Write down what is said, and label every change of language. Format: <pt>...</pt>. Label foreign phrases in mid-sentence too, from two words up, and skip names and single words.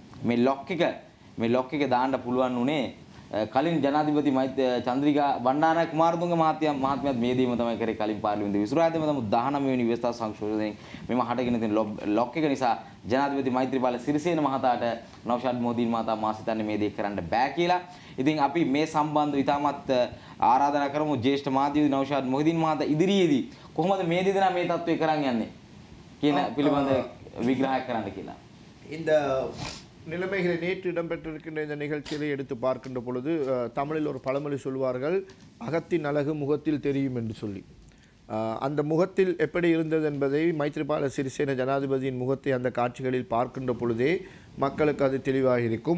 <si>මේ ලොක් එක දාන්න පුළුවන් උනේ කලින් ජනාධිපති චන්ද්‍රිකා බණ්ඩාරනායක කුමාරතුංග මහත්මයාත් මේ දීම තමයි කරේ කලින් පාර්ලිමේන්තුවේ විසුරුවාදම තමයි 19 වෙනි ව්‍යවස්ථා සංශෝධනයෙන් මෙම හටගෙන තියෙන ලොක් එක නිසා ජනාධිපති මෛත්‍රීපාල සිරිසේන මහතාට නෞෂාද් මොහදින් මහතා මා සිතන්නේ මේ දේ කරන්න බෑ කියලා. ඉතින් අපි මේ සම්බන්ධව ඉතාමත් ආරාධනා කරමු ජ්‍යෙෂ්ඨ මාධ්‍යවේදී නෞෂාද් මොහදින් මහතා ඉදිරියේදී කොහොමද මේ දෙදෙනා මේ තත්ත්වය කරන් යන්නේ කියන පිළිබඳ විග්‍රහයක් කරන්න කියලා.</si> <ta>இந்த நிலைமைகளை நேற்று இடம்பெற்றிருக்கின்ற இந்த நிகழ்ச்சியை எடுத்து பார்க்கின்ற பொழுது தமிழில் ஒரு பழமொழி சொல்வார்கள், அகத்தின் அழகு முகத்தில் தெரியும் என்று சொல்லி. அந்த முகத்தில் எப்படி இருந்தது என்பதை மைத்ரிபால சிறிசேன ஜனாதிபதியின் முகத்தை அந்த காட்சிகளில் பார்க்கின்ற பொழுதே மக்களுக்கு அது தெளிவாக இருக்கும்.</ta>